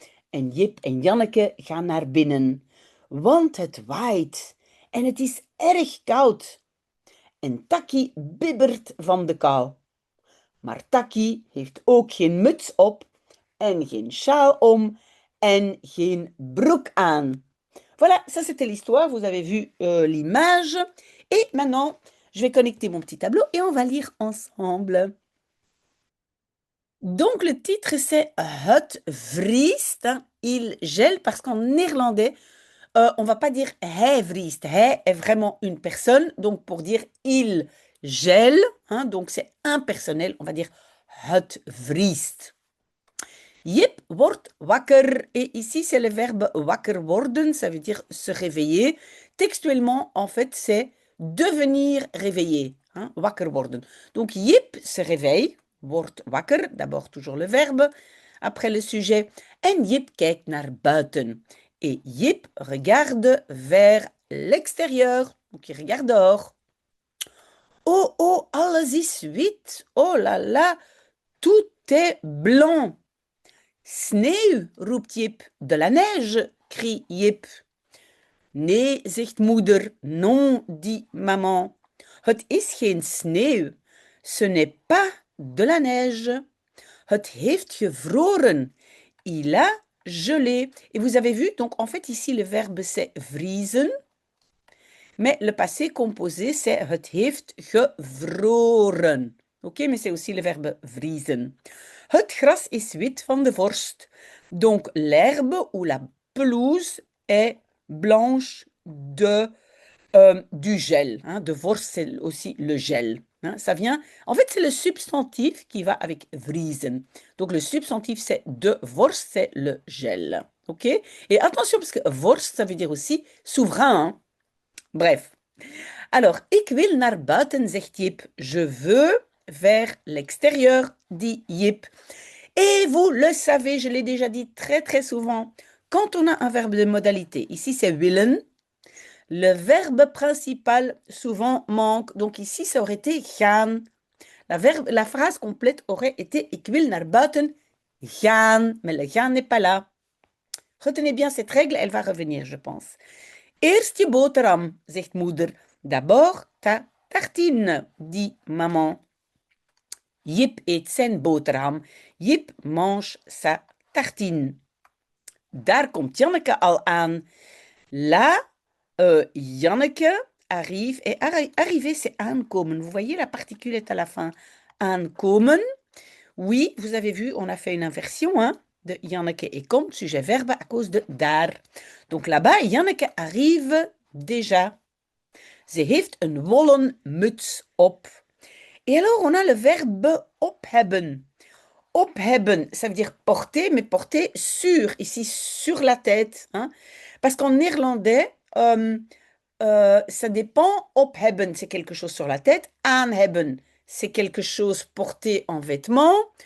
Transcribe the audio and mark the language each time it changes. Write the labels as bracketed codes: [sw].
[nl] En Jip en Janneke gaan naar binnen, want het waait en het is erg koud. En Takkie bibbert van de kou. Maar Takkie heeft ook geen muts op en geen sjaal om en geen broek aan. [fr] Voilà, ça c'était l'histoire, vous avez vu l'image. Et maintenant, je vais connecter mon petit tableau et on va lire ensemble. Donc le titre c'est [nl] Het vriest, [fr] hein, il gèle, parce qu'en néerlandais, on va pas dire [nl] hij vriest. [fr] Hij est vraiment une personne, donc pour dire il gèle, hein, donc c'est impersonnel, on va dire [nl] het vriest. Jip wordt wakker. [fr] Et ici, c'est le verbe [nl] wakker worden, [fr] ça veut dire se réveiller. Textuellement, en fait, c'est devenir réveillé. Hein, [nl] wakker worden. [fr] Donc, Jip se réveille, [nl] wordt wakker, [fr] d'abord toujours le verbe, après le sujet. [nl] En Jip kijkt naar buiten. [fr] Et Jip regarde vers l'extérieur. Donc, il regarde dehors. Oh, oh, [nl] alles is wit. [fr] Oh là là, tout est blanc. [nl] Sneeuw, roept Jip. [fr] De la neige, crie Jip. [nl] Nee, zegt moeder. [fr] Non, dit maman. [nl] Het is geen sneeuw. [fr] Ce n'est pas de la neige. [nl] Het heeft gevroren. [fr] Il a gelé. Et vous avez vu, donc en fait ici le verbe c'est vriezen. Mais le passé composé c'est [nl] het heeft gevroren. [fr] Ok, mais c'est aussi le verbe vriezen. [nl] Het gras is wit van de vorst. [fr] Donc l'herbe ou la pelouse est blanche du gel. Hein. [nl] De vorst, [fr] c'est aussi le gel. Hein, ça vient, en fait, c'est le substantif qui va avec vriezen. Donc, le substantif, c'est [nl] de worst, [fr] c'est le gel. OK? Et attention, parce que worst, ça veut dire aussi souverain. Hein. Bref. [nl] Alors, ik wil naar buiten, zegt Jip. [fr] Je veux vers l'extérieur, dit Jip. Et vous le savez, je l'ai déjà dit très très souvent, quand on a un verbe de modalité, ici c'est willen, le verbe principal souvent manque. Donc ici, ça aurait été gaan. La phrase complète aurait été [nl] ik wil naar buiten gaan, [fr] mais le gaan n'est pas là. Retenez bien cette règle, elle va revenir, je pense. [nl] Eerst je boterham, zegt moeder. [fr] D'abord ta tartine, dit maman. [nl] Jip eet zijn boterham. [fr] Jip mange sa tartine. [nl] Daar komt Janneke al aan. [fr] Là, Janneke arrive. Et arriver, c'est aankomen. Vous voyez, la particule est à la fin. Aankomen. Oui, vous avez vu, on a fait une inversion hein, de Janneke et komt, sujet-verbe, à cause de daar. Donc là-bas, Janneke arrive déjà. [nl] Ze heeft een wollen muts op. [fr] Et alors, on a le verbe ophebben. Ophebben, ça veut dire porter, mais porter sur, ici sur la tête. Hein? Parce qu'en néerlandais, ça dépend. Ophebben, c'est quelque chose sur la tête. Aanhebben, c'est quelque chose porté en vêtements.